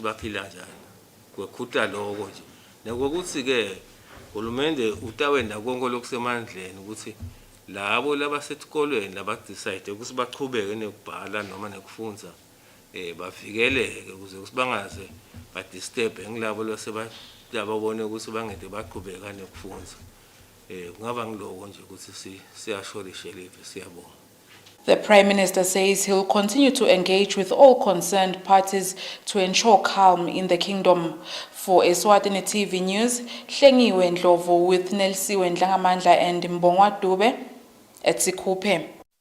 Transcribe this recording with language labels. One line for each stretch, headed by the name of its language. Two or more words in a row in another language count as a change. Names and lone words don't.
Swati: baphila njani kwekhutla lokho nje nokuthi ke uhulumende utawenda konke lokusemandleni ukuthi labo labasetikolweni labadecide ukuthi baqhubeke nekubhala noma nekufundza bavikeleke ukuze kusibangaze badisturb ngilabo lababone ukuthi bangede baqhubeka nekufundza kungaba ngiloko nje ukuthi siyashorishe live siyabonga.
English: The Prime Minister says he'll continue to engage with all concerned parties to ensure calm in the kingdom. For Eswatini TV News, Hlengiwe Ndlovu with Nelsiwe Ndlangamandla and Mbongwa Dube at Sikhupe.